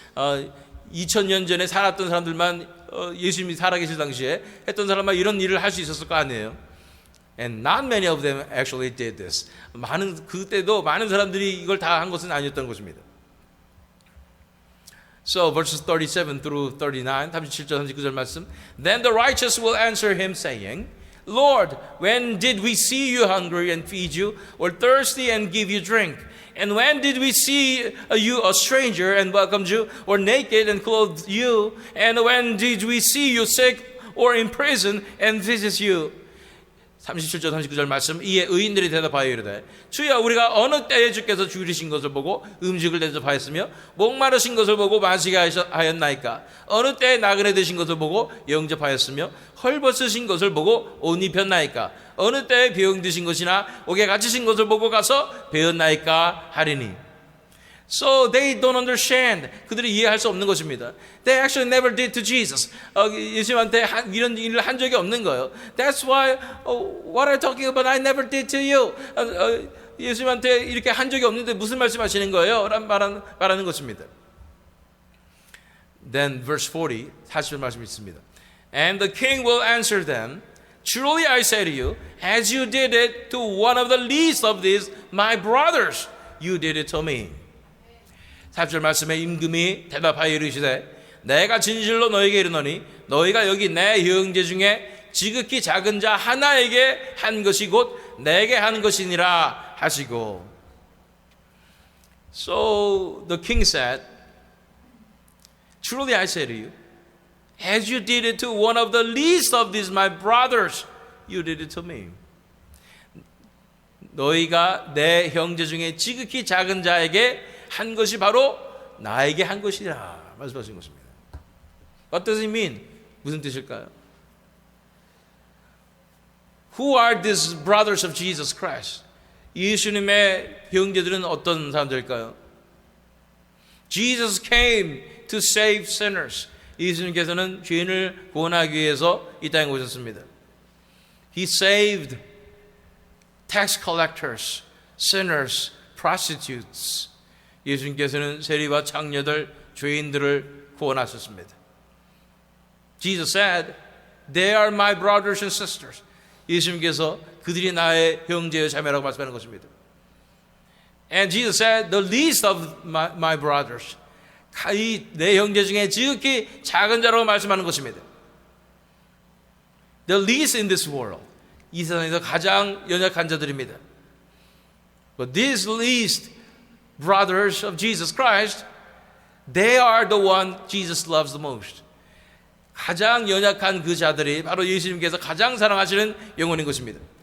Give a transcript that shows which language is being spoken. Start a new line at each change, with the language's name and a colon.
Korean: 2000년 전에 살았던 사람들만 예수님이 살아계실 당시에 했던 사람만 이런 일을 할 수 있었을 거 아니에요.
English: And not many of them actually did this.
Korean: 그때도 많은 사람들이 이걸 다 한 것은 아니었던 것입니다.
English: So verses 37 through 39,
Korean: 37절 39절 말씀.
English: Then the righteous will answer him saying, Lord, when did we see you hungry and feed you, or thirsty and give you drink? And when did we see you a stranger and welcomed you, or naked and clothed you? And when did we see you sick or in prison and visit you?
Korean: 37절 39절 말씀. 이에 의인들이 대답하여 이르되 주여 우리가 어느 때에 주께서 줄이신 것을 보고 음식을 대접하였으며 목마르신 것을 보고 마시게 하였나이까? 어느 때에 나그네 되신 것을 보고 영접하였으며 헐벗으신 것을 보고 옷 입혔나이까? 어느 때에 병드신 것이나 옥에 갇히신 것을 보고 가서 배웠나이까 하리니.
English: So they don't understand.
Korean: 그들이 이해할 수 없는 것입니다.
English: They actually never did to Jesus.
Korean: 예수님한테 이런 일을 한 적이 없는 거예요.
English: That's why what I'm talking about I never did to you.
Korean: 예수님한테 이렇게 한 적이 없는데 무슨 말씀하시는 거예요? 라는 말하는 것입니다.
English: Then verse 40,
Korean: 40절 말씀이 있습니다.
English: And the king will answer them, Truly I say to you, as you did it to one of the least of these, my brothers, you did it to me.
Korean: 40절 말씀에 임금이 대답하여 이르시되 내가 진실로 너에게 이르노니 너희가 여기 내 형제 중에 지극히 작은 자 하나에게 한 것이 곧 내게 한 것이니라 하시고.
English: So the king said, Truly I say to you, as you did it to one of the least of these my brothers, you did it to me.
Korean: 너희가 내 형제 중에 지극히 작은 자에게 한 것이 바로 나에게 한 것이라 말씀하신 것입니다.
English: What does it mean?
Korean: 무슨 뜻일까요?
English: Who are these brothers of Jesus Christ?
Korean: 예수님의 형제들은 어떤 사람들일까요?
English: Jesus came to save sinners.
Korean: 예수님께서는 죄인을 구원하기 위해서 이 땅에 오셨습니다.
English: He saved tax collectors, sinners, prostitutes.
Korean: 예수님께서는 세리와 창녀들, 죄인들을 구원하셨습니다.
English: Jesus said, they are my brothers and sisters.
Korean: 예수님께서 그들이 나의 형제여 자매라고 말씀하는 것입니다.
English: And Jesus said, the least of my brothers.
Korean: 내 형제 중에 지극히 작은 자라고 말씀하는 것입니다.
English: The least in this world.
Korean: 이 세상에서 가장 연약한 자들입니다.
English: But these least brothers of Jesus Christ, they are the one Jesus loves the most.
Korean: 가장 연약한 그 자들이 바로 예수님께서 가장 사랑하시는 영혼인 것입니다.